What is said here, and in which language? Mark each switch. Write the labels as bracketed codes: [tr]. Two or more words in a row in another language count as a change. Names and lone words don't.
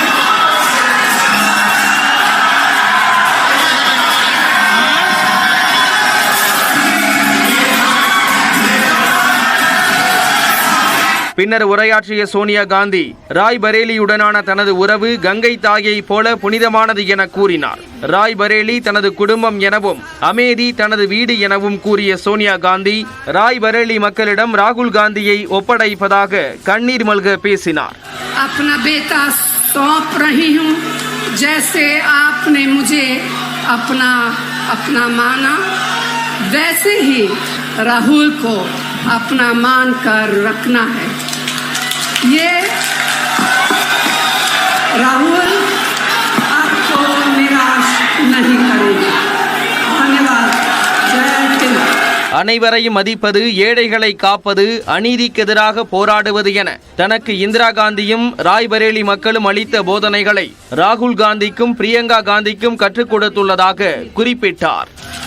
[ta] பின்னர் உரையாற்றிய சோனியா காந்தி, ராய்பரேலியுடனான தனது உறவு கங்கை தாயை போல புனிதமானது என கூறினார். ராய்பரேலி தனது குடும்பம் எனவும் அமேதி தனது வீடு எனவும் கூறிய சோனியா காந்தி, ராய்பரேலி மக்களிடம் ராகுல் காந்தியை ஒப்படைப்பதாக கண்ணீர் மல்க பேசினார். [hi] अपना बेटा सौंप रही हूं, जैसे आपने मुझे अपना माना, वैसे ही राहुल को अपना मान कर रखना है। ये राहुल आपको निराश नहीं करेगा। धन्यवाद। जय हिंद। [ta] அனைவரையும் மதிப்பது, ஏழைகளை காப்பது, அநீதிக்கு எதிராக போராடுவது என தனக்கு இந்திரா காந்தியும் ராய்பரேலி மக்களும் அளித்த போதனைகளை ராகுல் காந்திக்கும் பிரியங்கா காந்திக்கும் கற்றுக் கொடுத்துள்ளதாக குறிப்பிட்டார்.